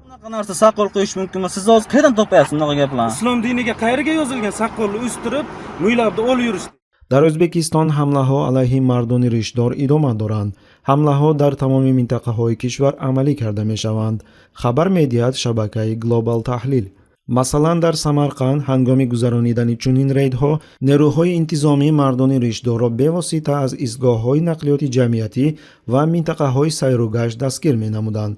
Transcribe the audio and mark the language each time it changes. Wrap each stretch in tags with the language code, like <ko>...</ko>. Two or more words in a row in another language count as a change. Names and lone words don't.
<uz>narsa saqol qo'yish mumkinmi? Siz hozir qayerdan topyapsiz bunaqa gaplarni? Islom diniga qayerga yozilgan saqqolni o'stirib, mo'ylabni olib yurish?</uz> <tg>дар O'zbekiston hamlaҳо алайҳи мардони ришдор идома доранд. ҳамлаҳо дар тамоми минтақаҳои кишвар амалӣ карда мешаванд. хабар медиҳад шабакаи Global Tahlil. масалан дар Самарқанд ҳангоми гузаронидани чунин рейдҳо нерӯҳои интизомии мардони ришдорро бевосита аз истгоҳҳои нақлиёти ҷамъиятӣ ва минтақаҳои сайру гашт дастгир менамуданд.</tg>